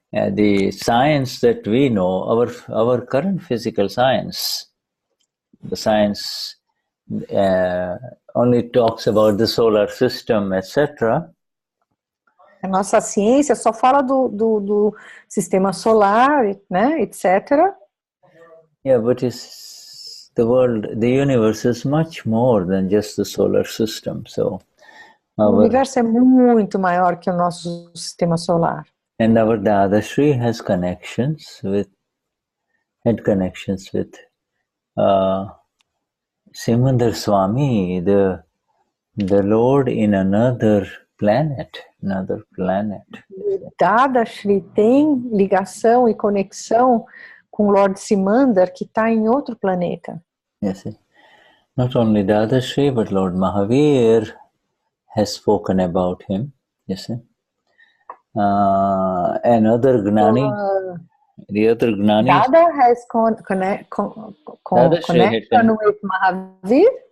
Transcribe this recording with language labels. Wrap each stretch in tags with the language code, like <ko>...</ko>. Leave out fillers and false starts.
<en>The science that we know, our current physical science, the science only talks about the solar system, etc.</en> <pt>A nossa ciência só fala do sistema solar, né, etc.</pt> <en>Yeah, but the universe is much more than just the solar system. So</en> <pt>o universo é muito maior que o nosso sistema solar.</pt> <en>And our Dadashri has connections with had connections with Simandar Swami, the Lord in another planet.</en> <pt>Dadashri tem ligação e conexão com o Lord Simandar, que está em outro planeta.</pt> <en>Yes. Not only Dadashri, but Lord Mahavir has spoken about him. Yes. Another Gnani, the other Gnani. Dada has connection with Mahavir?</en>